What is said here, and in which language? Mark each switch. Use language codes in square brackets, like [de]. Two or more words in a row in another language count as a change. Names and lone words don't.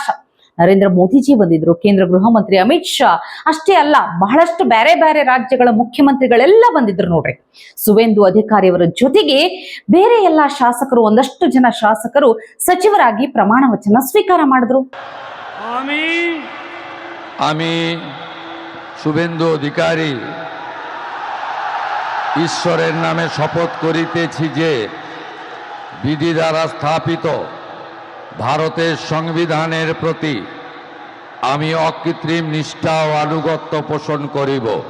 [kn] ನರೇಂದ್ರ ಮೋದಿಜಿ ಬಂದಿದ್ರು, ಕೇಂದ್ರ ಗೃಹ ಮಂತ್ರಿ ಅಮಿತ್ ಶಾ, ಅಷ್ಟೇ ಅಲ್ಲ ಬಹಳಷ್ಟು ಬೇರೆ ಬೇರೆ ರಾಜ್ಯಗಳ ಮುಖ್ಯಮಂತ್ರಿಗಳೆಲ್ಲ ಬಂದಿದ್ರು ನೋಡ್ರಿ. ಸುವೇಂದು ಅಧಿಕಾರಿಯವರ ಜೊತೆಗೆ ಬೇರೆ ಎಲ್ಲಾ ಶಾಸಕರು, ಒಂದಷ್ಟು ಜನ ಶಾಸಕರು ಸಚಿವರಾಗಿ ಪ್ರಮಾಣ ವಚನ ಸ್ವೀಕಾರ ಮಾಡಿದ್ರು. [bn] শুভেন্দু অধিকারী ঈশ্বরের নামে শপথ করিতেছি যে বিধি দ্বারা স্থাপিত ভারতের সংবিধানের প্রতি আমি অকৃত্রিম নিষ্ঠা ও আনুগত্য পোষণ করিব।